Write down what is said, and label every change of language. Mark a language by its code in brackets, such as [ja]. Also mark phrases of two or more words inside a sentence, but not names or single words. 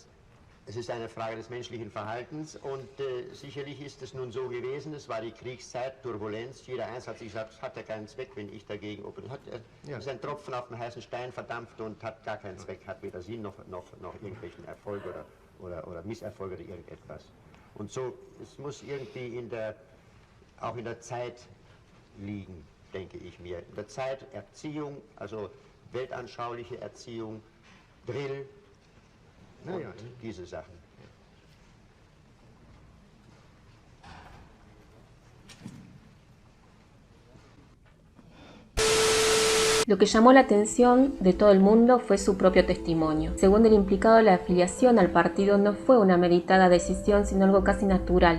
[de] Es ist eine Frage des menschlichen Verhaltens und sicherlich ist es nun so gewesen, es war die Kriegszeit, Turbulenz, jeder eins hat sich gesagt, es hat ja keinen Zweck, wenn ich dagegen ist ein Tropfen auf den heißen Stein verdampft und hat gar keinen Zweck, hat weder Sinn noch irgendwelchen Erfolg oder Misserfolg oder irgendetwas. Und so, es muss irgendwie auch in der Zeit liegen, denke ich mir. In der Zeit Erziehung, also weltanschauliche Erziehung, Drill, und diese Sachen. [es] Lo que llamó la atención de todo el mundo fue su propio testimonio. Según el implicado, la afiliación al partido no fue una meditada decisión, sino algo casi natural.